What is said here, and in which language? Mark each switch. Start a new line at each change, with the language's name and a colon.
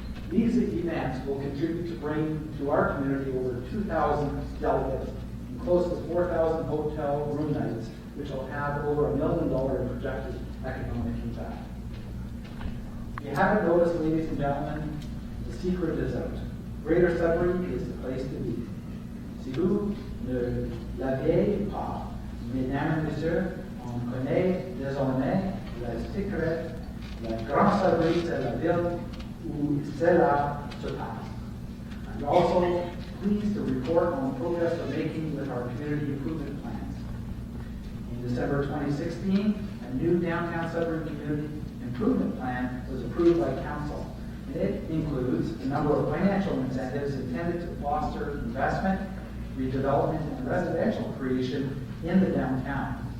English: These events will contribute to bring to our community over 2,000 delegates and close to 4,000 hotel room nights, which will have over $1 million in projected economic impact. If you haven't noticed, ladies and gentlemen, the secret is out. Greater Sudbury is the place to be.
French: Si vous ne l'aviez pas, mesdames et messieurs, on connaît désormais le secret. La Grande Sudbury, c'est la ville où cela se passe.
English: I'm also pleased to report on the progress we're making with our community improvement plans. In December 2016, a new downtown Sudbury community improvement plan was approved by council. And it includes a number of financial incentives intended to foster investment, redevelopment, and residential creation in the downtown.